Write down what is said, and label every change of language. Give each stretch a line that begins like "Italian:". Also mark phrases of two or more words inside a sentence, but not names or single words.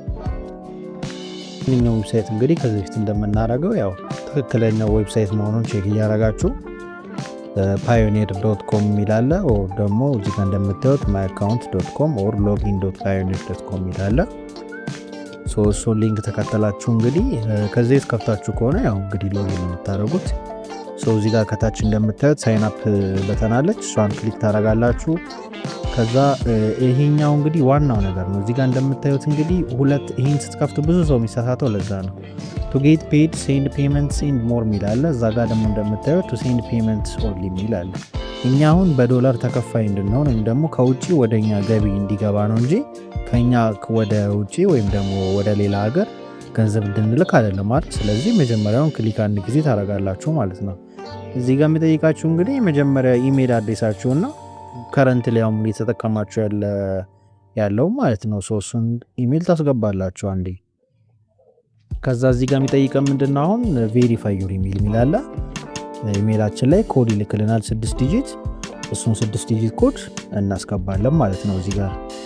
Amharic: እኛው ዌብሳይት እንግዲህ ከዚህ በፊት እንደምናደርገው ያው ትክክለኛው ዌብሳይት መሆኑን ቼክ እያደረጋችሁ pioneer.com የሚላለ ኦር ደግሞ እዚህ ጋር እንደምታዩት myaccount.com ኦር login.pioneer.com የሚላለ እሱ ሊንክ ተከተላችሁ እንግዲህ ከዚህ ከፍታችሁ ከሆነ ያው እንግዲህ ሎጊን የምታደርጉት እዚህ ጋር ከታች እንደምታዩት
English: sign up
Amharic: በተናለች፣ እሷን ክሊክ ታደርጋላችሁ። ከዛ ይሄኛው እንግዲህ ዋናው ነገር ነው። እዚህ ጋር እንደምታዩት እንግዲህ ይሄን ስትከፍቱ ብዙ ሰው የሚሳሳተው ለዛ ነው።
English: to get paid send payments and
Amharic: more ሚላለ፣ እዛ ጋር ደግሞ እንደምታዩት
English: to send payments only
Amharic: ሚላለ። እኛ አሁን በዶላር ተከፋይ እንድንሆን ወይም ደግሞ ከውጪ ወደኛ ገቢ እንዲገባ ነው እንጂ ከኛ ወደ ውጪ ወይም ደግሞ ወደ ሌላ ሀገር ገንዘብ እንድንልክ አይደለም ማለት። ስለዚህ መጀመሪያውን ክሊክ አንድ ጊዜ ታደርጋላችሁ ማለት ነው። እዚህ ጋር የሚጠይቃችሁ እንግዲህ የመጀመሪያ ኢሜል አድሬሳችሁና ከረንት ላይ አሁን እየተጠቀማችሁ ያለው ማለት ነው። እሱን ኢሜል ታስገባላችሁ አንዴ። ከዛ እዚህ ጋር የሚጠይቀን ምንድነው አሁን
English: verify your email
Amharic: የሚላለ፣ ኢሜላችን ላይ ኮድ ይልክልናል 6 ዲጂት። እሱን 6 ዲጂት ኮድ እናስገባለን ማለት ነው እዚህ ጋር።